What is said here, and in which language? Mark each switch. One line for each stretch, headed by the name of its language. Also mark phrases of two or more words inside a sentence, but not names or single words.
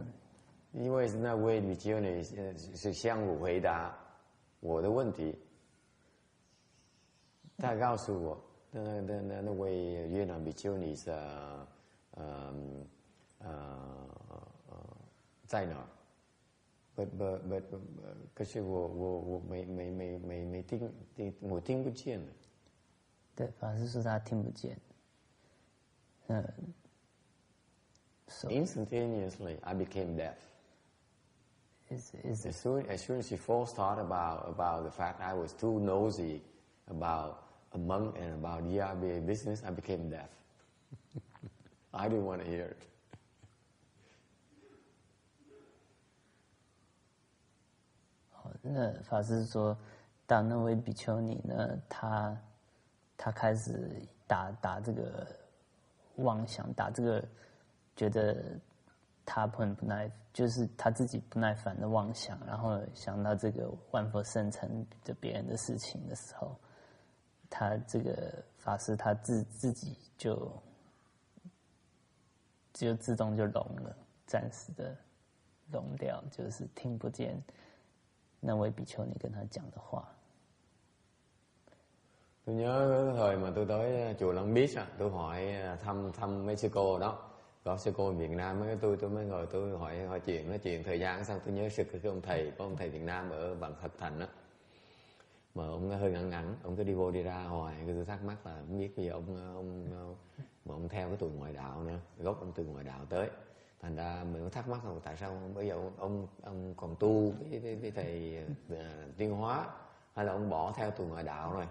Chinese: 因为那位比丘尼是向我回答我的问题，他告诉我，那位越南比丘尼是在哪儿？可是我没听，我听不见。对，法师说他听不见。So
English: instantaneously, I became deaf. As soon as she first thought about the fact I was too nosy about a monk and about ERBA business, I became deaf. I didn't want to hear it.
Chinese: 那法师说，当那位比丘尼呢，他开始打这个妄想，打这个觉得他很不耐，就是他自己不耐烦的妄想，然后想到这个万佛圣尘的别人的事情的时候，他这个法师他自己就自动就聋了，暂时的聋掉，就是听不见那位比丘尼跟他讲的话。
Vietnamese: Tôi nhớ cái thời mà tôi tới chùa Long Beach, tôi hỏi thăm mấy sư cô đó, có sư cô Việt Nam, tôi mới ngồi tôi hỏi chuyện, nói chuyện thời gian xong tôi nhớ sực cái ông thầy Việt Nam ở Vạn Phật Thành đó, mà ông hơi ngắn, ông cứ đi vô đi ra hoài, tôi thắc mắc là không biết bây giờ ông theo cái tuần ngoại đạo nữa, gốc ông từ ngoại đạo tới, thành ra mình có thắc mắc là tại sao bây giờ ông còn tu với thầy Tiên Hóa, hay là ông bỏ theo tuần ngoại đạo rồi.